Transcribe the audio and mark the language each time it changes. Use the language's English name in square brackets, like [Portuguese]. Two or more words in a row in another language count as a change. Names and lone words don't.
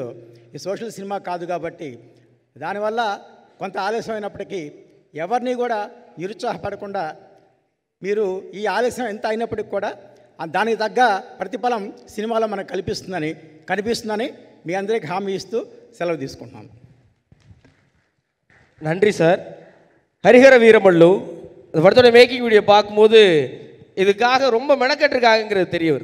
[Telugu] ఈ [English] social cinema [Telugu] కాదు కాబట్టి దానివల్ల కొంత ఆలస్యం అయినప్పటికీ ఎవరిని కూడా నిరుత్సాహపడకుండా మీరు ఈ ఆలస్యం ఎంత అయినప్పటికీ కూడా దానికి తగ్గ ప్రతిఫలం సినిమాలో మనకు కనిపిస్తుందని మీ అందరికీ హామీ ఇస్తూ సెలవు తీసుకుంటున్నాను. [Tamil] நன்றி சார். ஹரிஹர வீரமல்லு அந்த படத்தோட [English] making video [Tamil] பார்க்கும்போது இதுக்காக ரொம்ப மெனக்கெட்டிருக்காங்கிறது தெரிய வருது.